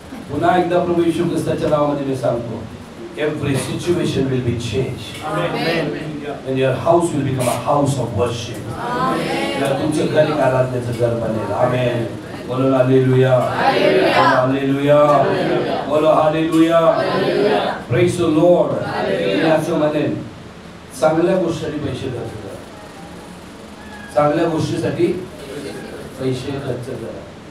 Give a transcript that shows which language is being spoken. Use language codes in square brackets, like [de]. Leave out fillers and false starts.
[mr] पुन्हा एकदा प्रभू येशू ख्रिस्ताच्या नावामध्ये मी सांगतो, [en] every situation will be changed. Amen. And your house will become a house of worship. Amen. [mr] तुमचं घर एक आराधनेचं घर बनेल. आमेन. बोलो हालेलुया, हालेलुया, बोलो हालेलुया. [en] Praise the lord. [mr] मी असं म्हणेन, चांगल्या गोष्टीसाठी पैसे खर्च करा. चांगल्या गोष्टीसाठी पैसे खर्च करा.